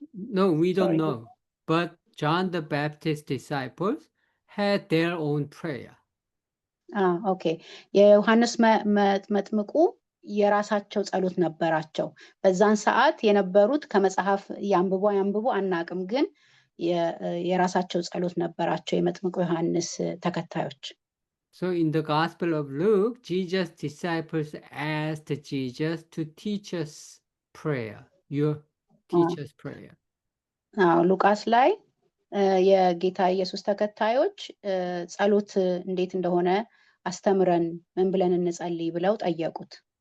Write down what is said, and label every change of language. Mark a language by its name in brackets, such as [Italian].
[English] No, we don't know, but John the Baptist disciples had their own prayer. [Amharic] Okay, የዮሐንስ መጥምቁ የራሳቸው ጸሎት ነበራቸው በዛን ሰዓት የነበሩት ከመጽሐፍ ያንብቡ አናቅም ግን የራሳቸው ጸሎት ነበራቸው የመጥምቁ ዮሐንስ ተከታዮች [English] So in the Gospel of Luke, Jesus' disciples asked Jesus to teach us prayer. You teach us prayer. [Amharic] ሉቃስ ላይ የጌታ ኢየሱስ ተከታዮች ጸሎት እንዴት እንደሆነ አስተምረን ምን ብለን እንጸልይ ብለው ጠየቁት